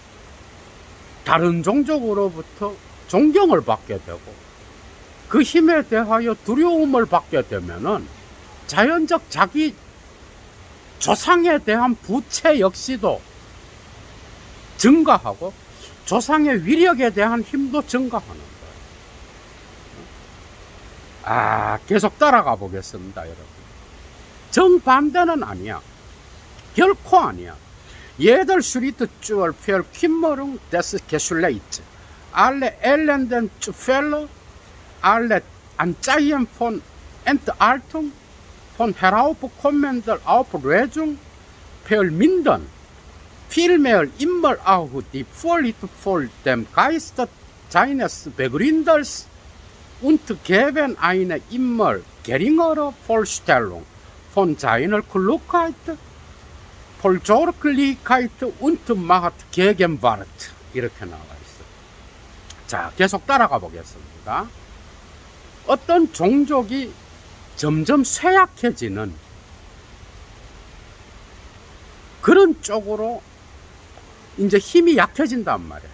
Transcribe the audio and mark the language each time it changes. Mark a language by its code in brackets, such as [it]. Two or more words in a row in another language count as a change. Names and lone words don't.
[ko] 다른 종족으로부터 존경을 받게 되고 그 힘에 대하여 두려움을 받게 되면은 자연적 자기 조상에 대한 부채 역시도 증가하고 조상의 위력에 대한 힘도 증가하는 거예요. 계속 따라가 보겠습니다, 여러분. 정반대는 아니야. 결코 아니야. [de] Jeder Schritt zur Verkümmerung des Geschlechts, alle elenden Zufälle, alle Anzeichen von Entartung, von heraufkommender Auflösung vermindern vielmehr immer auch die Vorliebe vor dem Geist seines Begründers und geben eine immer geringere Vorstellung von seiner Klugheit, Vorsorglichkeit, und Macht Gegenwart [ko] 이렇게 나와 있어요. 자, 계속 따라가 보겠습니다. 어떤 종족이 점점 쇠약해지는 그런 쪽으로 이제 힘이 약해진단 말이에요.